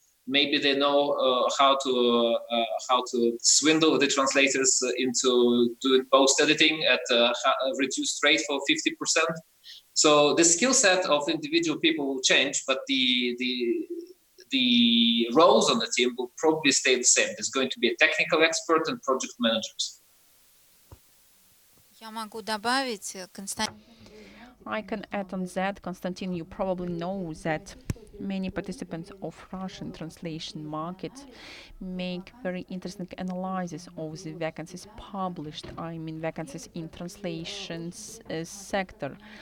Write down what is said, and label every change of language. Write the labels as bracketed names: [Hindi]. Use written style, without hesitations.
[English] Maybe they know how to swindle the translators into doing post editing at a reduced rate for 50%. So the skill set of individual people will change, but the roles on the team will probably stay the same. There's going to be a technical expert and project managers. [Russian] Я могу добавить, Константин. [English] I can add on that, Konstantin, you probably know that many participants of Russian translation market make very interesting analysis of the vacancies published, I mean vacancies in translations sector.